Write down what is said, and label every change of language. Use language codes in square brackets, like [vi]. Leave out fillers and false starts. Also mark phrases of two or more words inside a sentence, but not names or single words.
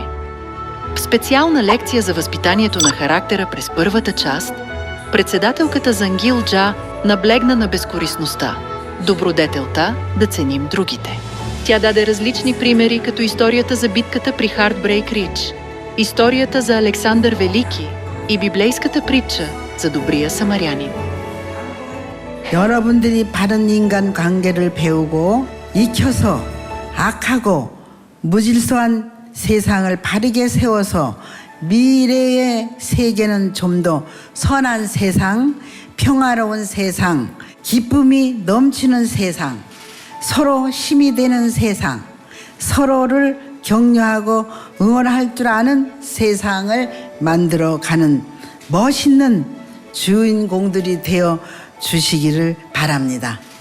[bg] В специална лекция за възпитанието на характера през първата част, председателката Зангилджа наблегна на безкорисността, добродетелта да ценим другите. Тя даде различни примери, като историята за битката при Хартбрейк Ридж, историята за Александър Велики и библейската притча за добрия самарянин. [ko] 여러분들이 바른 인간 관계를 배우고 익혀서 악하고 무질서한 세상을 바르게 세워서 미래의 세계는 좀 더 선한 세상, 평화로운 세상, 기쁨이 넘치는 세상, 서로 힘이 되는 세상, 서로를 격려하고 응원할 줄 아는 세상을 만들어가는 멋있는 주인공들이 되어 주시기를 바랍니다.